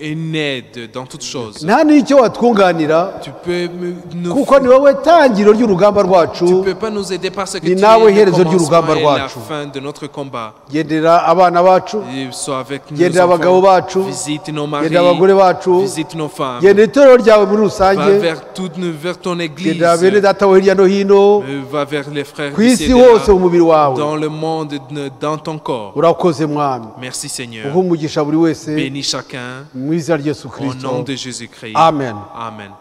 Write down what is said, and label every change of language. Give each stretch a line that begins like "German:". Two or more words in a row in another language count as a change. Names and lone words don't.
Kinyarwanda: nta n'icyo watwunganira kuko ni wowe tangiro ry'urugamba rwacu ni nawe herezo ry'urugamba rwacu gendera abana bacu gendera abagabo bacu gendera abagore bacu gendera itorero ryawe muri rusange gendera bene data wo hirya no hino ku isi hose mu mubiri wawe urakoze mwami
French: merci Seigneur. Bénis chacun au nom de Jésus-Christ. Amen. Amen.